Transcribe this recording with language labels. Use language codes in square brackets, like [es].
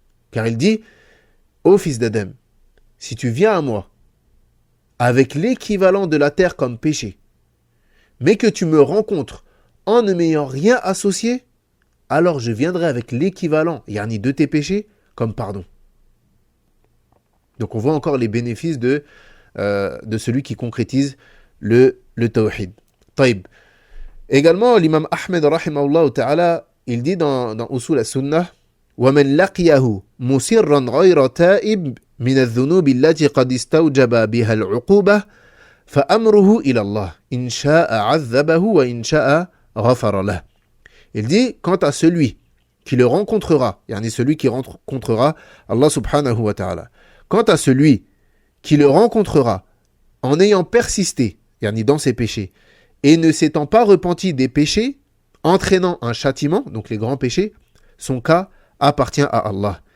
[fr] Car il dit, ô fils d'Adam, si tu viens à moi avec l'équivalent de la terre comme péché, mais que tu me rencontres en ne m'ayant rien associé, alors je viendrai avec l'équivalent, yani de tes péchés, comme pardon. Donc on voit encore les bénéfices de celui qui concrétise le tawhid. Taïb. [ar] Également, l'imam Ahmed, rahimahullah ta'ala, il dit dans Usul al-Sunnah, وَمَنْ لَقِيَهُ مُسِرًّا غَيْرَ تَائِبٍ مِنَ الذُّنُوبِ الَّتِي قَدْ اسْتَوْجَبَ بِهَا الْعُقُوبَةِ فَأَمْرُهُ إِلَى اللَّهِ إِنْ شَاءَ عَذَّبَهُ وَإِنْ شَاءَ غَفَرَ لَهُ. [fr] Il dit, quant à celui qui le rencontrera, yani celui qui rencontrera Allah subhanahu wa ta'ala, quant à celui qui le rencontrera en ayant persisté, yani dans ses péchés, et ne s'étant pas repenti des péchés, entraînant un châtiment, donc les grands péchés, son cas appartient à Allah.